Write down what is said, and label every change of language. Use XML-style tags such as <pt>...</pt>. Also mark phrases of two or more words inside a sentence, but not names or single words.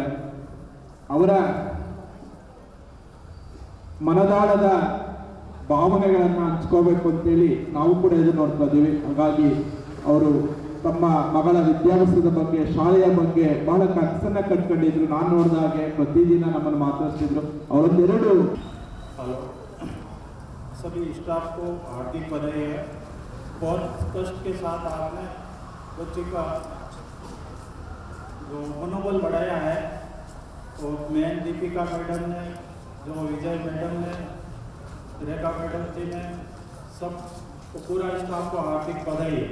<kn>ಅವರ ಮನದಾಳದ ಭಾವನೆಗಳನ್ನು ಹಂಚ್ಕೋಬೇಕು ಅಂತೇಳಿ ನಾವು ಕೂಡ ಎದುರು ನೋಡ್ತಾ ಇದ್ದೀವಿ. ಹಾಗಾಗಿ ಅವರು ತಮ್ಮ ಮಗಳ ವಿದ್ಯಾಭ್ಯಾಸದ ಬಗ್ಗೆ, ಶಾಲೆಯ ಬಗ್ಗೆ ಬಹಳ ಕನಸನ್ನ ಕಟ್ಕೊಂಡಿದ್ರು. ನಾನು ನೋಡಿದ ಹಾಗೆ ಪ್ರತಿದಿನ ನಮ್ಮನ್ನು ಮಾತಾಡ್ತಿದ್ರು. ಅವರೊಂದೆರಡು</kn> <hi>हेलो, सभी स्टाफ को हार्दिक बधाई है। बहुत कष्ट के साथ आपने बच्चे का जो मनोबल बढ़ाया है, तो मैं दीपिका मैडम ने, जो विजय मैडम ने, रेखा मैडम जी ने, सब को पूरा स्टाफ को हार्दिक बधाई है।</hi>